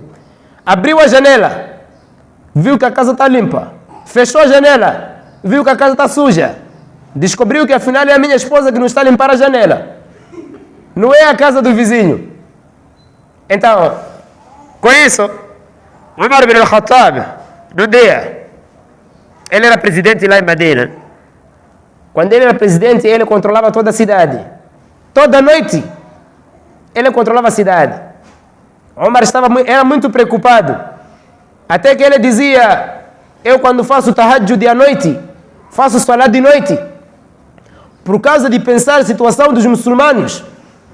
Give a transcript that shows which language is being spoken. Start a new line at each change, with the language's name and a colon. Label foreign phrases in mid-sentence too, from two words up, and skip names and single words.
Portuguese: Abriu a janela, viu que a casa está limpa. Fechou a janela, viu que a casa está suja. Descobriu que afinal é a minha esposa que não está a limpar a janela. Não é a casa do vizinho. Então, com isso, Umar ibn al-Khattab, no dia, ele era presidente lá em Medina. Quando ele era presidente, ele controlava toda a cidade. Toda noite, ele controlava a cidade. Omar era muito preocupado. Até que ele dizia, eu quando faço tahajjud à noite, faço salat de noite, por causa de pensar a situação dos muçulmanos.